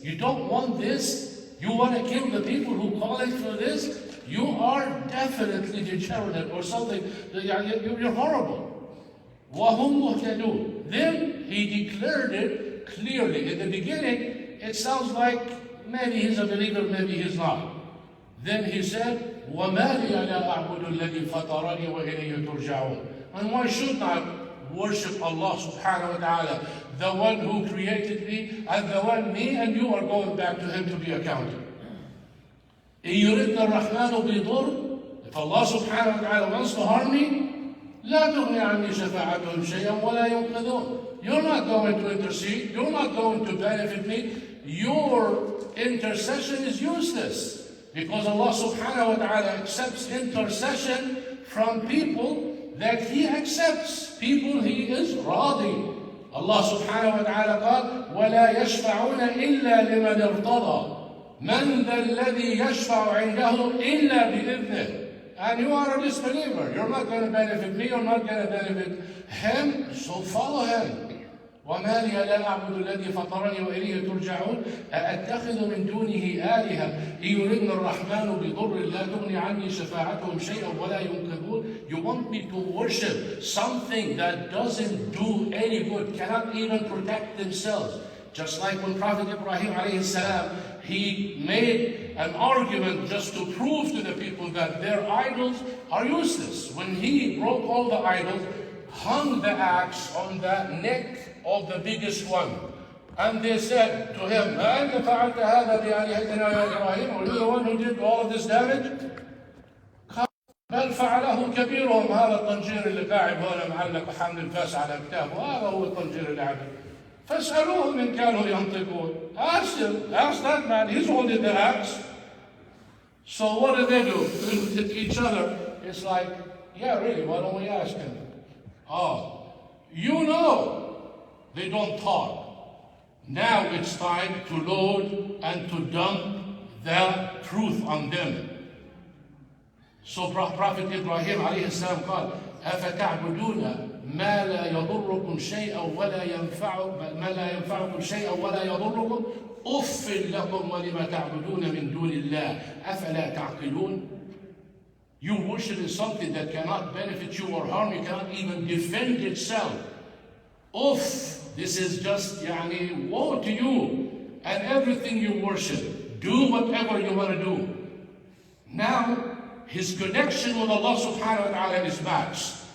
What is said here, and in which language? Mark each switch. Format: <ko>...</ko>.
<en>You don't want this? You want to kill the people who call it for this? You are definitely degenerate or something. You're horrible.</en> <ar>وَهُمْ مُهْتَدُونَ.</ar> <en>Then he declared it clearly. In the beginning, it sounds like maybe he's a believer, maybe he's not. Then he said,</en> <ar>وَمَا لِيَ لَا أَعْبُدُ الَّذِي فَطَرَنِي وَإِلَيْهِ تُرْجَعُونَ.</ar> <en>And why should I worship Allah subhanahu wa ta'ala, the one who created me, and the one me and you are going back to him to be accounted.</en> <ar>إِن يُرِدْنَا الرَّحْمَنُ بِضُرٍّ.</ar> <en>If Allah subhanahu wa ta'ala wants to harm me,</en> <ar>لا تغني عني شفاعتهم شيئا ولا ينقذون.</ar> <en>You're not going to intercede. You're not going to benefit me. Your intercession is useless because Allah subhanahu wa ta'ala accepts intercession from people that he accepts people he is راضي.</en> <ar>Allah subhanahu wa ta'ala قال ولا يشفعون إلا لمن ارتضى من ذا الذي يشفع عنده إلا بإذنه.</ar> <en>And you are a disbeliever. You're not going to benefit me, you're not going to benefit him, so follow him.</en> <ar>وما لي لا أعبد الذي فطرني وإليه ترجعون أأتخذ من دونه آلهة إن يردني الرحمن بضر لا تغني عني شفاعتهم شيئا ولا ينقذون.</ar> <en>You want me to worship something that doesn't do any good, cannot even protect themselves. Just like when Prophet Ibrahim alayhi salam, he made an argument just to prove to the people that their idols are useless. When he broke all the idols, hung the axe on the neck of the biggest one. And they said to him,</en> <ar>أَنْتَ فَعَلْتَ هَذَا بِآلِهَتِنَا يَا إِبْرَاهِيم?</ar> <en>Are you the one who did all of this damage?</en> <ar>بل فعله كبيرهم هذا الطنجير اللي قاعد هنا معلق وحامل الفاس على كتابه هذا هو الطنجير اللي عمل فاسألوهم إن كانوا ينطقون.</ar> <en>Ask him, ask that man, he's holding the axe. So what do they do with each other? It's like, yeah, really, why don't we ask him? Oh, you know they don't talk. Now it's time to load and to dump the truth on them.</en> <ar>So Prophet Ibrahim alayhi salam قال أفتعبدون ما لا يضركم شيئا ولا ينفعكم شيئا ولا يضركم أف لكم ولما تعبدون من دون الله أفلا تعقلون.</ar> <en>You worship something that cannot benefit you or harm you, cannot even defend itself. Uff, this is just woe to you and everything you worship. Do whatever you want to do. Now, his connection with Allah subhanahu wa ta'ala is matched.</en>